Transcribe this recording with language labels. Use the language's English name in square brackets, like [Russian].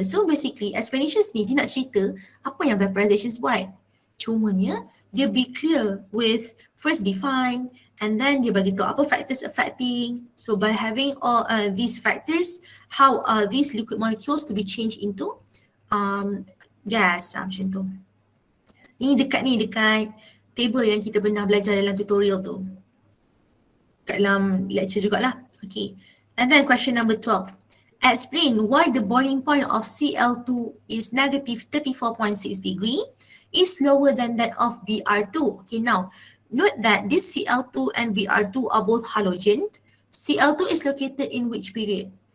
[English] So basically [Malay] explanations ni dia nak cerita apa yang vaporizations buat. Cumanya dia [English] be clear with first define and then [Malay] dia bagi tahu apa [English] factors affecting. So by having all these factors, how are these liquid molecules to be changed into gas [Malay] macam tu. Ni dekat table yang kita pernah belajar dalam tutorial tu. Kat dalam lecture jugalah. [English] Okay. And then question number 12. Explain why the boiling point of Cl2 is negative 34.6 degree is lower than that of Br2. Okay, now note that this Cl2 and Br2 are both halogen. Cl2 is located in which period?